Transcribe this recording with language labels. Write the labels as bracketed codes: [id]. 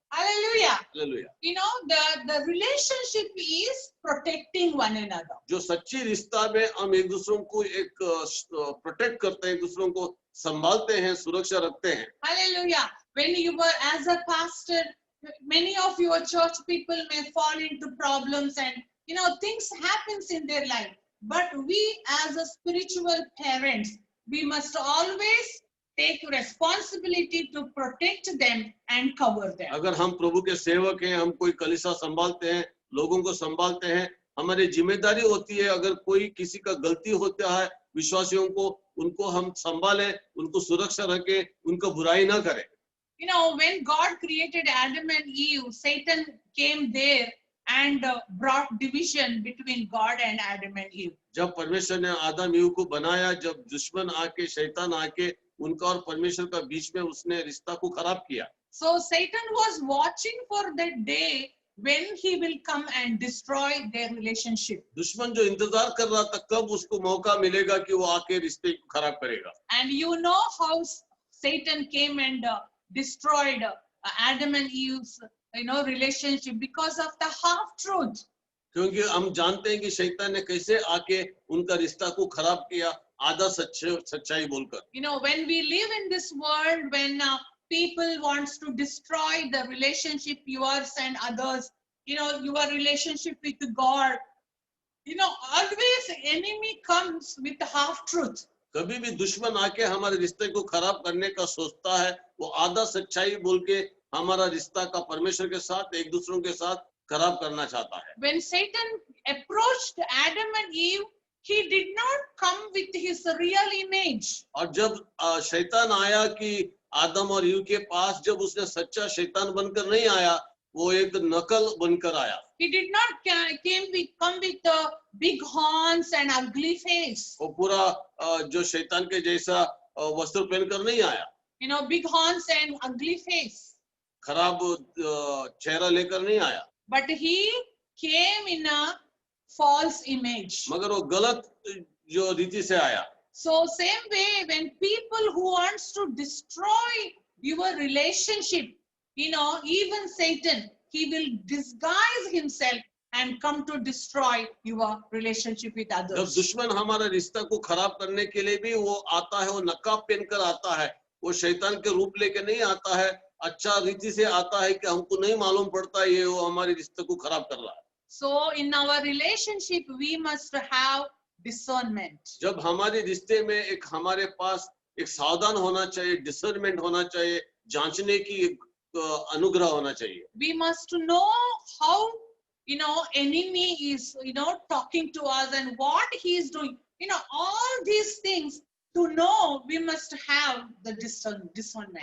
[en] Hallelujah. Hallelujah. The relationship is protecting one another. [hi] जो सच्ची रिश्ता में हम एक दूसरों को एक प्रोटेक्ट करते हैं, एक दूसरों को संभालते हैं, सुरक्षा रखते हैं। Hallelujah. [en] When you were as a pastor, many of your church people may fall into problems and things happens in their life. But we as a spiritual parents, we must always take responsibility to protect them and cover them. [hi] अगर हम प्रभु के सेवक हैं, हम कोई कलीसिया संभालते हैं, लोगों को संभालते हैं, हमारी जिम्मेदारी होती है, अगर कोई किसी का गलती होता है, विश्वासियों को, उनको हम संभालें, उनको सुरक्षा रखें, उनको बुराई ना करें। [en] When God created Adam and Eve, Satan came there and brought division between God and Adam and Eve. [hi] जब परमेश्वर ने आदम ईव को बनाया, जब दुश्मन आके, शैतान आके उनका और परमेश्वर का बीच में उसने रिश्ता को खराब किया। [en] So Satan was watching for that day when he will come and destroy their relationship. [hi] दुश्मन जो इंतजार कर रहा था कब उसको मौका मिलेगा कि वो आके रिश्ते को खराब करेगा। [en] And you know how Satan came and destroyed Adam and Eve's relationship because of the half truth. [hi] क्योंकि हम जानते हैं कि शैतान ने कैसे आके उनका रिश्ता को खराब किया, आधा सच्चाई बोलकर। [en] When we live in this world, when people wants to destroy the relationship, yours and others, your relationship with God, always enemy comes with half truth. [hi] कभी भी दुश्मन आके हमारे रिश्ते को खराब करने का सोचता है, वो आधा सच्चाई बोल के हमारा रिश्ता का परमेश्वर के साथ, एक दूसरों के साथ खराब करना चाहता है। [en] When Satan approached Adam and Eve, he did not come with his real image. [hi] और जब शैतान आया कि आदम और ईव के पास, जब उसने सच्चा शैतान बनकर नहीं आया, वो एक नकल बनकर आया। [en] He did not come with the big horns and ugly face. [hi] वो पूरा जो शैतान के जैसा वस्त्र पहनकर नहीं आया। [en] Big horns and ugly face. [hi] खराब चेहरा लेकर नहीं आया। [en] But he came in a false image. [hi] मगर वो गलत जो रीति से आया। [en] So same way, when people who wants to destroy your relationship, even Satan, he will disguise himself and come to destroy your relationship with [hi] जब [en] others. [hi] दुश्मन हमारा रिश्ता को खराब करने के लिए भी वो आता है, वो नकाब पहनकर आता है, वो शैतान के रूप लेके नहीं आता है, अच्छा रीति से आता है कि हमको नहीं मालूम पड़ता ये वो हमारे रिश्ते को खराब कर रहा है। [en] So in our relationship, we must have discernment. [hi] जब हमारे रिश्ते में एक हमारे पास एक सावधान होना चाहिए, डिसर्नमेंट होना चाहिए, जांचने की एक अनुग्रह होना चाहिए। [en] We must know how, enemy is, talking to us and what he is doing. All these things to know, we must have the discernment.